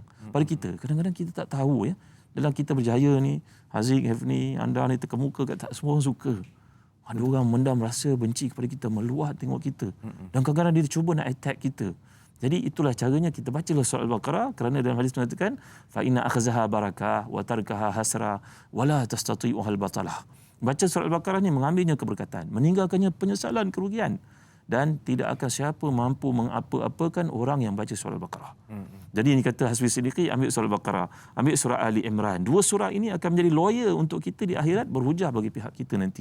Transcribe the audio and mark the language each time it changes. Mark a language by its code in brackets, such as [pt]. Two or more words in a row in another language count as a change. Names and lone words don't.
[ms] Pada kita. Kadang-kadang kita tak tahu, ya. Dalam kita berjaya ni, Haziq, Hefni, anda ni terkemuka, tak semua orang suka. Ada orang mendam rasa benci kepada kita, meluat tengok kita. Dan kadang-kadang dia cuba nak attack kita. Jadi itulah caranya, kita bacalah surah Al-Baqarah, kerana dalam hadis mengatakan [ar] فإن أخذها بركة وتركها حسرة ولا تستطيعها البطالة. [ms] Baca surah Al-Baqarah ni mengambilnya keberkatan, meninggalkannya penyesalan, kerugian, dan tidak akan siapa mampu mengapa-apakan orang yang baca surah Al-Baqarah. Jadi ini kata Hasbi Siddiqi, ambil surah Al-Baqarah, ambil surah Ali Imran. Dua surah ini akan menjadi lawyer untuk kita di akhirat, berhujah bagi pihak kita nanti.